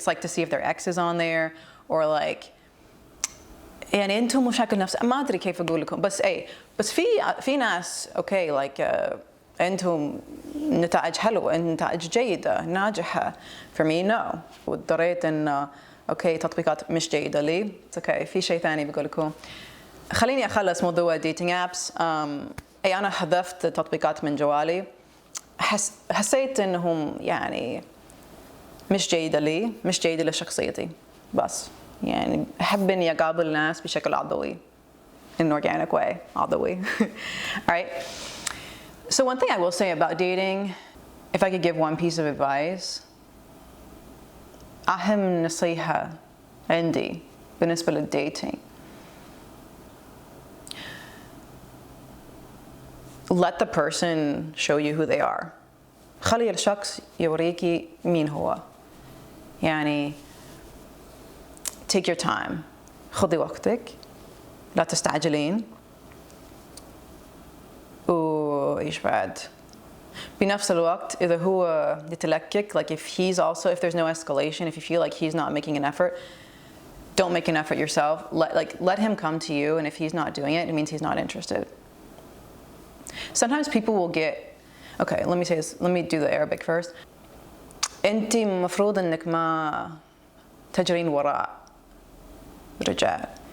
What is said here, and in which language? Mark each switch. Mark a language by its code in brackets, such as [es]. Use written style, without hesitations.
[en] It's like to see if their ex is on there or like [ar] يعني أنتم مشاكل نفسية. ما أدري كيف أقول لكم، بس في ناس أوكي like أنتم نتائج حلوة، نتائج جيدة ناجحة. [en] For me no. [ar] وضريت إن أوكي تطبيقات مش جيدة لي. أوكي في شيء ثاني بقول لكم. خليني أخلص موضوع dating apps. أنا حذفت تطبيقات من جوالي. حسيت إنهم يعني مش جيدة لي، مش جيدة لشخصيتي. بس يعني أحب إني أقابل الناس بشكل عضوي، [en] in an organic way, [ar] عضوي. [en] All right. So one thing I will say about dating, if I could give one piece of advice, [ar] أهم نصيحة عندي بالنسبة للdating. [en] Let the person show you who they are. [ar] خلي الشخص يوريكي مين هو. [en] يعني take your time. [ar] خذي وقتك. لا تستعجلين. وإيش بعد؟ بنفس الوقت إذا هو يتلكك, [en] like if there's no escalation, if you feel like he's not making an effort, don't make an effort yourself. Let him come to you, and if he's not doing it, it means he's not interested. Sometimes people will get, okay, let me say this, let me do the Arabic first. [ar] أنت مفروض إنك ما تجرين وراء رجال.